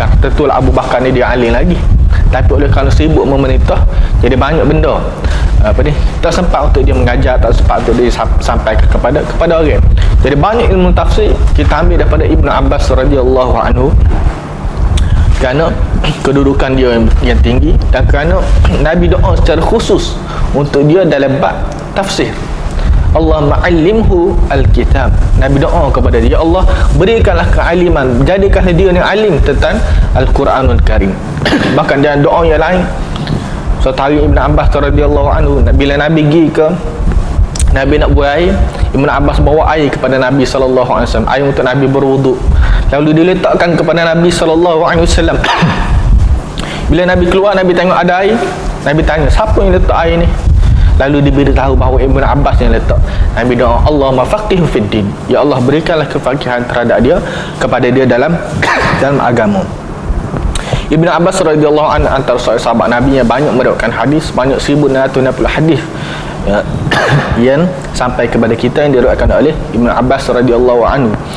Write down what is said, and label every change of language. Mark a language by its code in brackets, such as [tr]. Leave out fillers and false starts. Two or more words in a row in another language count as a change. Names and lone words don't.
[ms] Tentulah Abu Bakar ni dia alim lagi, tapi oleh kerana sibuk memerintah, jadi banyak benda tak sempat untuk dia mengajar, tak sempat untuk dia sampaikan kepada orang. Jadi banyak ilmu tafsir kita ambil daripada Ibn Abbas [ar] رضي الله عنه. [ms] kerana kedudukan dia yang tinggi, dan kerana Nabi doa secara khusus untuk dia dalam bab tafsir. [ar] اللهم علمه الكتاب. [ms] Nabi doa kepada dia, ya Allah, berikanlah kealiman, jadikanlah dia yang alim tentang [ar] القرآن الكريم. [ms] Bahkan dalam doa yang lain, suatu hari Ibn Abbas [ar] رضي الله عنه, [ms] bila Nabi pergi ke Nabi nak buat air, Ibn Abbas bawa air kepada Nabi [ar] صلى الله عليه وسلم, [ms] air untuk Nabi berwuduk. Lalu diletakkan kepada Nabi [ar] صلى الله عليه وسلم. [ms] Bila Nabi keluar, Nabi tengok ada air, Nabi tanya, siapa yang letak air ni? Lalu diberitahu bahawa Ibn Abbas yang letak. Nabi doa, [ar] اللهم فقهه في الدين. [ms] Ya Allah, berikanlah kefakihan terhadap dia, kepada dia dalam agama. Ibn Abbas [ar] رضي الله عنه [ms] antara sahabat Nabi yang banyak meriwayatkan hadis, banyak 1660 hadis yang sampai kepada kita yang diriwayatkan oleh Ibn Abbas [ar] رضي الله عنه.